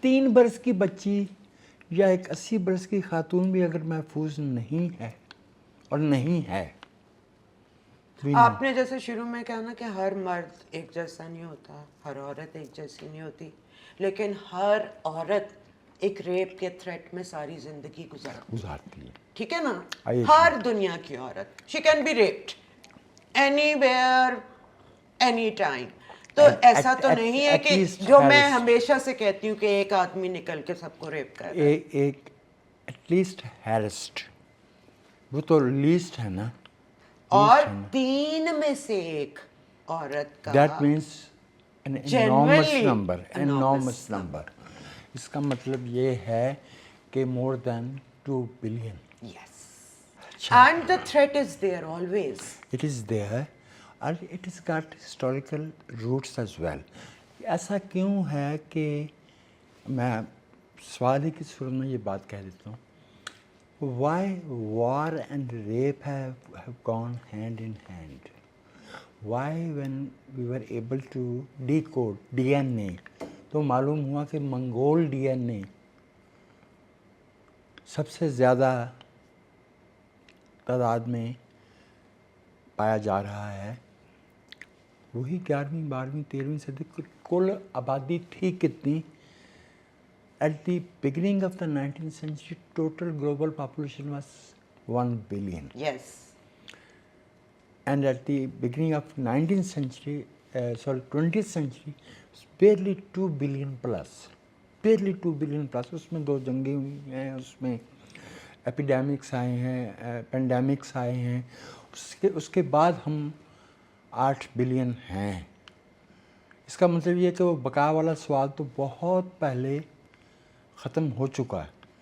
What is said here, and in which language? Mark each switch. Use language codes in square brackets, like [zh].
[hi] 3 बरस की बच्ची या एक 80 बरस की खातून भी अगर महफूज नहीं है और नहीं है. आपने जैसे शुरू में कहा ना कि हर मर्द एक जैसा नहीं होता, हर औरत एक जैसी नहीं होती, लेकिन हर औरत एक रेप के थ्रेट में सारी जिंदगी गुजारती है. ठीक है ना? [en] I agree. [hi] हर दुनिया की औरत, [en] she can be raped anywhere, anytime. [hi] तो ऐसा तो नहीं है कि जो मैं हमेशा से कहती हूँ कि एक आदमी निकल के सबको रेप कर रहा है. एक एटलीस्ट हैरेस्ड, वो तो लीस्ट है ना. और 3 में से एक औरत का [en] That means an enormous number. [hi] इसका मतलब ये है कि [en] more than 2 billion. Yes. And the threat is there always. It is there and it has got historical roots as well. [hi] ऐसा क्यों है कि मैं सवाल ही की सूरत में ये बात कह देता हूँ. [en] Why war and rape have gone hand in hand? Why when we were able to decode DNA, [hi] तो मालूम हुआ कि मंगोल DNA सबसे ज़्यादा तादाद में पाया जा रहा है. वही 11वीं 12वीं 13वीं सदी की कुल आबादी थी कितनी? [en] At the beginning of the 19th century, total global population was 1 billion. Yes. And at the beginning of 19th century, 20th century, it's barely 2 billion plus. Barely 2 billion plus. [hi] उसमें 2 जंगें हुई हैं, उसमें एपिडेमिक्स आए हैं, पेंडेमिक्स आए हैं. उसके बाद हम 8 बिलियन हैं. इसका मतलब ये कि वो बका वाला सवाल तो बहुत पहले ख़त्म हो चुका है.